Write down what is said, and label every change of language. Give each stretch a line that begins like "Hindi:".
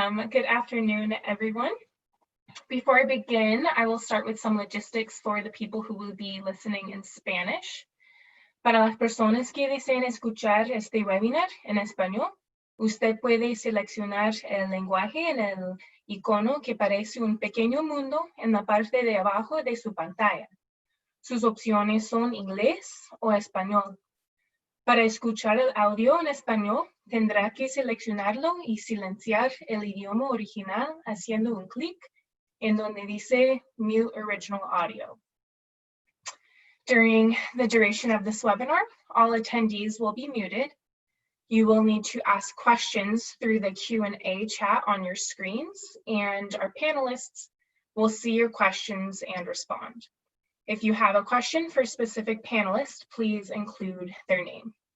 English: Good afternoon, everyone. Before I begin, I will start with some logistics for the people who will be listening in Spanish.
Spanish: Para las personas que deseen escuchar este webinar en español, usted puede seleccionar el lenguaje en el icono que parece un pequeño mundo en la parte de abajo de su pantalla. Sus opciones son inglés o español. Para escuchar el audio en español, tendrá que seleccionarlo y silenciar el idioma original haciendo un clic en donde dice Mute Original Audio.
English: During the duration of this webinar, all attendees will be muted. You will need to ask questions through the Q&A chat on your screens, and our panelists will see your questions and respond. If you have a question for a specific panelist, please include their name.